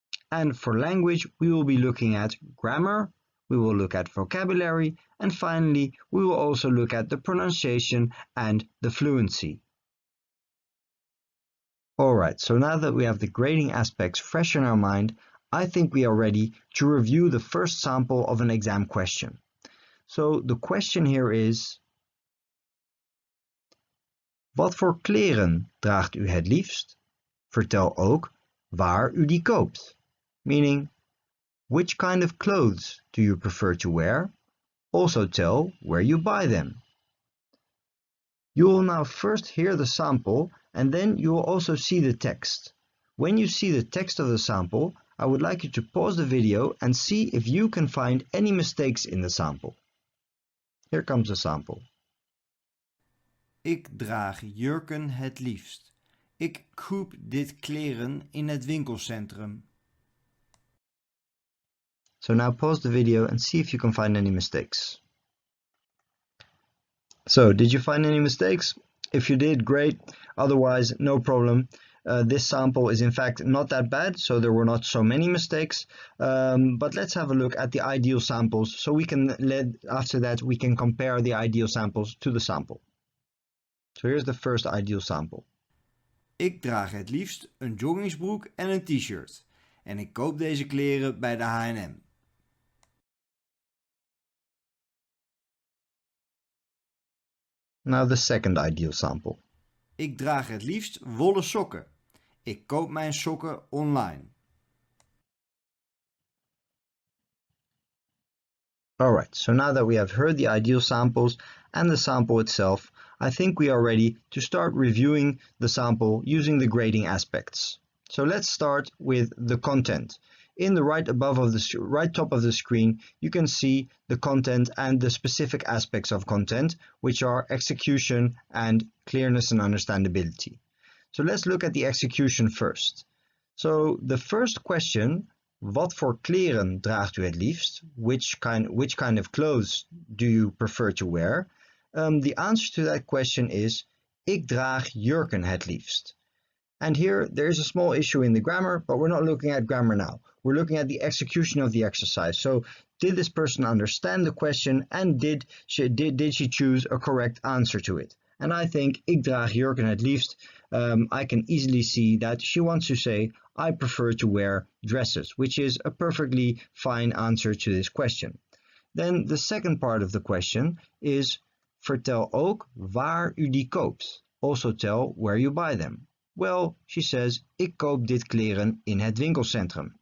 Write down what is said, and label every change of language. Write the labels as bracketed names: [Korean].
[English] And for language, we will be looking at grammar, we will look at vocabulary, and finally, we will also look at the pronunciation and the fluency. Alright, so now that we have the grading aspects fresh in our mind, I think we are ready to review the first sample of an exam question. So the question here is: [Dutch] wat voor kleren draagt u het liefst? Vertel ook waar u die koopt. [English] Meaning, which kind of clothes do you prefer to wear? Also tell where you buy them. You will now first hear the sample and then you will also see the text. When you see the text of the sample, I would like you to pause the video and see if you can find any mistakes in the sample. Here comes the sample. [Dutch] Ik draag jurken het liefst. Ik koop dit kleren in het winkelcentrum. [English] So now pause the video and see if you can find any mistakes. So, did you find any mistakes? If you did, great. Otherwise, no problem. This sample is in fact not that bad, so there were not so many mistakes. But let's have a look at the ideal samples, so we can after that we can compare the ideal samples to the sample. So here's the first ideal sample. [Dutch] Ik draag het liefst een joggingsbroek en een t-shirt. En ik koop deze kleren bij de H&M. [English] Now the second ideal sample. [Dutch] Ik draag het liefst wollen sokken. Ik koop mijn sokken online. [English] Alright, so now that we have heard the ideal samples and the sample itself, I think we are ready to start reviewing the sample using the grading aspects. So let's start with the content. In the right top of the screen, you can see the content and the specific aspects of content, which are execution and clearness and understandability. So let's look at the execution first. So the first question, [Dutch] wat voor kleren draagt u het liefst? [English] Which kind of clothes do you prefer to wear? The answer to that question is: [Dutch] ik draag jurken het liefst. [English] And here there is a small issue in the grammar, but we're not looking at grammar now. We're looking at the execution of the exercise. So did this person understand the question and did she choose a correct answer to it? And I think [Dutch] ik draag jurken het liefst. [English] I can easily see that she wants to say I prefer to wear dresses, which is a perfectly fine answer to this question. Then the second part of the question is: [Dutch] vertel ook waar u die koopt. [English] Also tell where you buy them. Well, she says, [Dutch] ik koop dit kleren in het winkelcentrum.